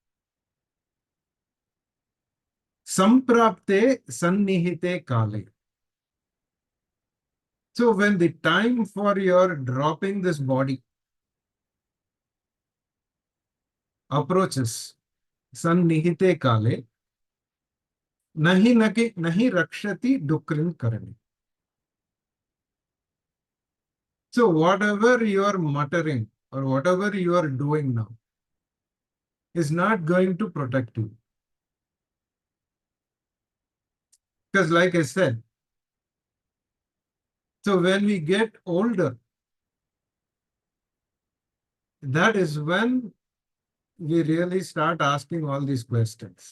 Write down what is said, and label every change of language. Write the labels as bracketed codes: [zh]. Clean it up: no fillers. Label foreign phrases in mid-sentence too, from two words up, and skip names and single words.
[sa] सम्प्राप्ते सन्निहिते काले. [en] So, when the time for your dropping this body approaches, [sa] सन्निहिते काले नहि रक्षति डुकृञ् करणे. [en] So, whatever you are muttering or whatever you are doing now is not going to protect you. Because, like I said, So when we get older, that is when we really start asking all these questions.